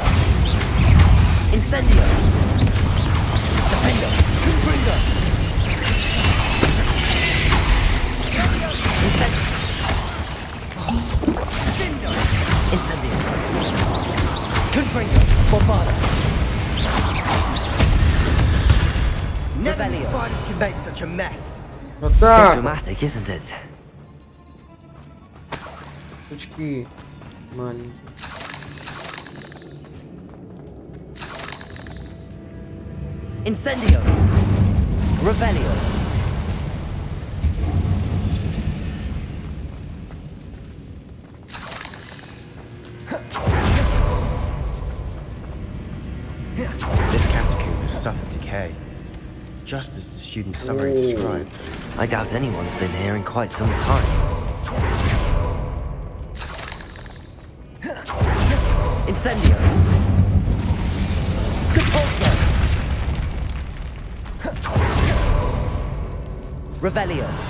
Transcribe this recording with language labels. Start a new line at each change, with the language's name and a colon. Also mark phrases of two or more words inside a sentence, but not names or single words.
English: Incendio. Defender. Confringo. Incendio. Incendio. Confringo. Bombarda. Never knew spiders can make such a mess.
Russian: Вот так.
English: Dramatic, isn't it?
Russian: Сучки маленькие.
English: Incendio. Revelio. This catacomb has suffered decay, just as the student's summary described. I doubt anyone's been here in quite some time. Incendio. Compulso. Revelio.